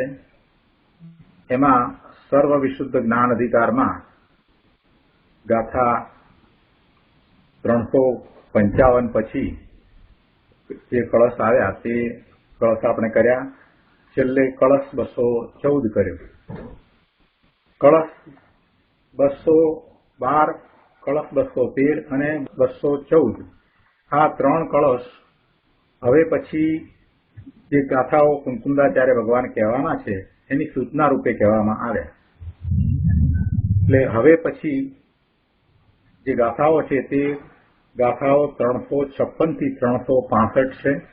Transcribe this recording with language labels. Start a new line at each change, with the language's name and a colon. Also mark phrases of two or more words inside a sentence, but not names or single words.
Gujarati: એમાં સર્વ વિશુદ્ધ જ્ઞાન અધિકાર માં ગાથા 355 પછી જે કળશ આવ્યા તે કળશ આપણે કર્યા। છેલ્લે કળશ 214 કર્યો। કળશ 212 કળશ 213 અને 214 આ ત્રણ કળશ હવે પછી જે ગાથાઓ કુંકુંદાચાર્ય ભગવાન કહેવાના છે એની સૂચના રૂપે કહેવામાં આવ્યા। એટલે હવે પછી જે ગાથાઓ છે તે ગાથાઓ 356 થી 365 છે।